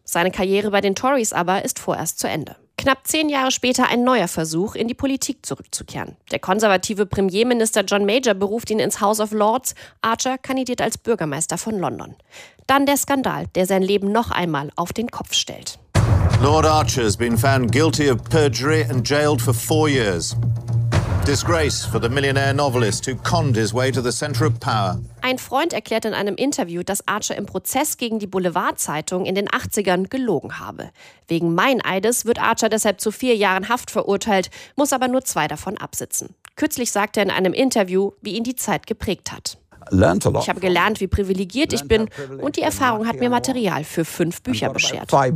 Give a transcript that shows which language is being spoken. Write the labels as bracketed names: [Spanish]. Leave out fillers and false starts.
[German] Seine Karriere bei den Tories aber ist vorerst zu Ende. Knapp 10 Jahre später ein neuer Versuch, in die Politik zurückzukehren. Der konservative Premierminister John Major beruft ihn ins House of Lords. Archer kandidiert als Bürgermeister von London. Dann der Skandal, der sein Leben noch einmal auf den Kopf stellt. [English] Lord Archer has been found guilty of perjury and jailed for 4 years. Disgrace for the millionaire novelist who conned his way to the center of power. [German] Ein Freund erklärt in einem Interview, dass Archer im Prozess gegen die Boulevardzeitung in den 80ern gelogen habe. Wegen Meineides wird Archer deshalb zu 4 Jahren Haft verurteilt, muss aber nur 2 davon absitzen. Kürzlich sagt er in einem Interview, wie ihn die Zeit geprägt hat. Ich habe gelernt, wie privilegiert ich bin und die Erfahrung hat mir Material für 5 Bücher beschert.